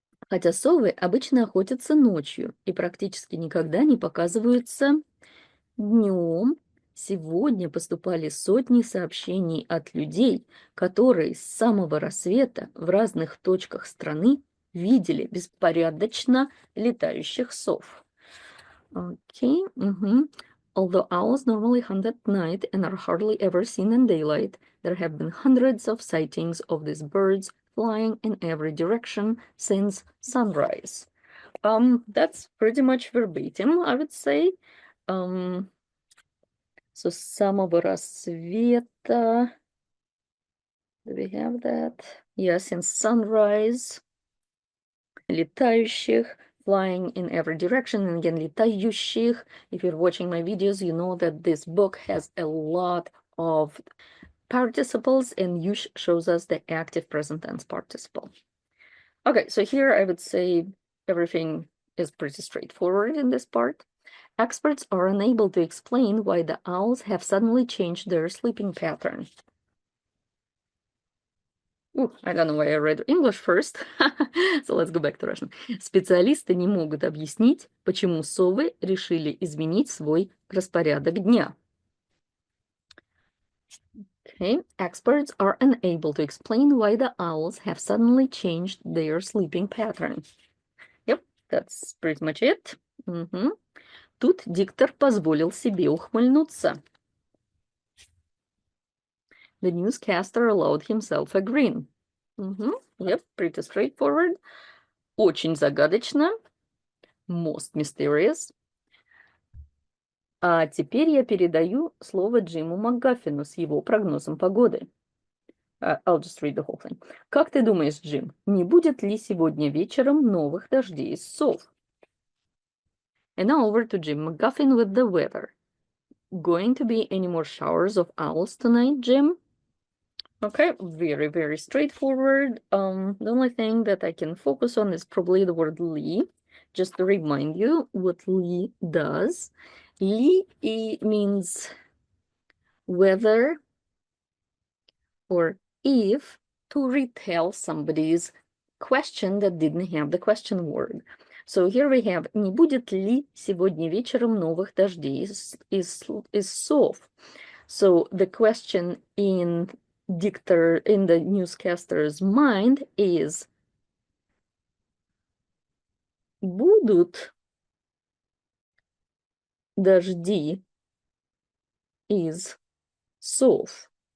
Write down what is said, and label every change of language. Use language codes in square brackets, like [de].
[ru] Хотя совы обычно охотятся ночью и практически никогда не показываются днем, сегодня поступали сотни сообщений от людей, которые с самого рассвета в разных точках страны видели беспорядочно летающих сов. [en] Okay. Although owls normally hunt at night and are hardly ever seen in daylight, there have been hundreds of sightings of these birds flying in every direction since sunrise. That's pretty much verbatim, I would say. So с самого рассвета, do we have that? Yeah, since sunrise, летающих, flying in every direction, and again, летающих. If you're watching my videos, you know that this book has a lot of participles, and use shows us the active present tense participle. Okay, so here I would say everything is pretty straightforward in this part. Experts are unable to explain why the owls have suddenly changed their sleeping pattern. I don't know why I read English first, so let's go back to Russian. [ru] Специалисты не могут объяснить, почему совы решили изменить свой распорядок дня. [en] Okay, experts are unable to explain why the owls have suddenly changed their sleeping pattern. Yep, that's pretty much it. [ru] Тут диктор позволил себе ухмыльнуться. [en] The newscaster allowed himself a grin. Yep, pretty straightforward. Очень загадочно. Most mysterious. [ru] А теперь я передаю слово Джиму МакГаффину с его прогнозом погоды. [en] I'll just read the whole thing. [ru] Как ты думаешь, Джим, не будет ли сегодня вечером новых дождей из сов? [en] And now over to Jim McGuffin with the weather. Going to be any more showers of owls tonight, Jim? Okay, very, very straightforward. The only thing that I can focus on is probably the word li. Just to remind you what li does. Li means whether or if to retell somebody's question that didn't have the question word. [ru] So here we have не будет ли сегодня вечером новых дождей из сов. [en] So the question in the newscaster's mind is будут дожди из сов?